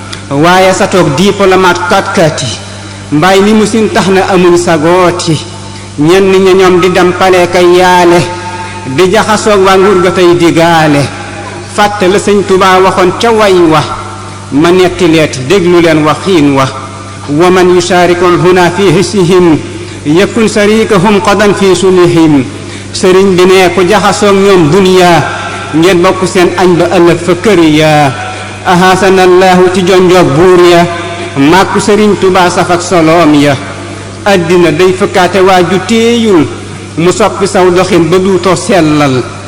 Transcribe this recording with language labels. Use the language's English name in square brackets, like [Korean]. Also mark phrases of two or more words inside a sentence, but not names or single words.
[Wolof] Waaye sa toog diplomate kat-kat yi, mbaay li mu sin tax na amuñ sagooti, ñenn ña ñoom di dem pale kay yaale, di jaxasoog waa nguur ga tey digaale. Fàtte la Sëñ Tuubaa waxoon ca way wa, ma netti leeti, déglu leen waxiin wa. [Arabic] "ومن يشارك هنا في حسهم يكن شريكهم غدا في سلهم." [Wolof] Sëriñ bi ne ku jaxasoog ñoom duniya, ngeen bokk seen añ ba ëllëg fa kër ya. Ahasanallahu ci jonjoog buur ya, màkku Sëriñ Tuubaa saf ak soloom ya. Àddina day fëkkaate waa ju téeyul, mu soppi saw doxin ba duutoo sellal.